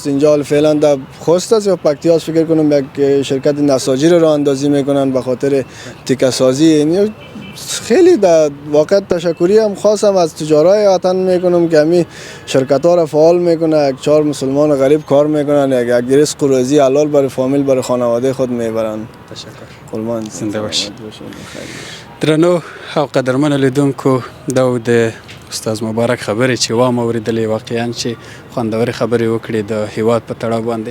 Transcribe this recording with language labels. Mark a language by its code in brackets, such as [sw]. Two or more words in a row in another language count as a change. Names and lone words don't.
[fa] اینجا فعلا در خوست است یا پکتیاس فکر کنم یک شرکت نساجی رو اندازی میکنن به خاطر تیکه سازی. خیلی در واقع تشکری هم خواستم از تجارای وطن میکنم که همین شرکت ها را فعال میکنه، 4 مسلمان غریب کار میکنن، یک رزق و روزی حلال برای فامیل، برای خانواده خود میبرن. تشکر. قربان زنده باش. [ps] درنو او قدرمن لیدونکو د استاد مبارک خبرې چې وام اوریدلې، واقعا چې خوندورې خبرې وکړې د هیواد په تړاو باندې.